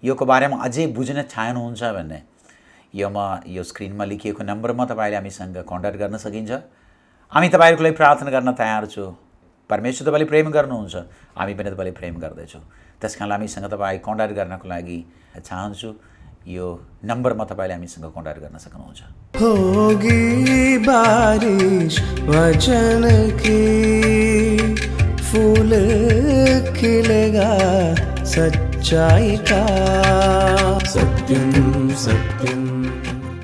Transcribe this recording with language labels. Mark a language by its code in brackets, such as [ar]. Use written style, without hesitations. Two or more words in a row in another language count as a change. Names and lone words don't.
[ne] योको बारेमा अझै बुझ्न चाहनुहुन्छ भने यो स्क्रिनमा लेखिएको नम्बरमा तपाईँले हामीसँग कन्ट्याक्ट गर्न सकिन्छ। हामी तपाईँहरूको लागि प्रार्थना गर्न तयार छौँ। परमेश्वर तपाईँले प्रेम गर्नुहुन्छ, हामी पनि तपाईँले प्रेम गर्दैछौँ। त्यस कारणले हामीसँग तपाईँ कन्ट्याक्ट गर्नको लागि चाहन्छु। यो नम्बरमा तपाईँले हामीसँग कन्ट्याक्ट गर्न सक्नुहुन्छ। [hi] होगी बारिश वचन की, फूल खिलेगा सच्चाई का। सत्यम सत्यम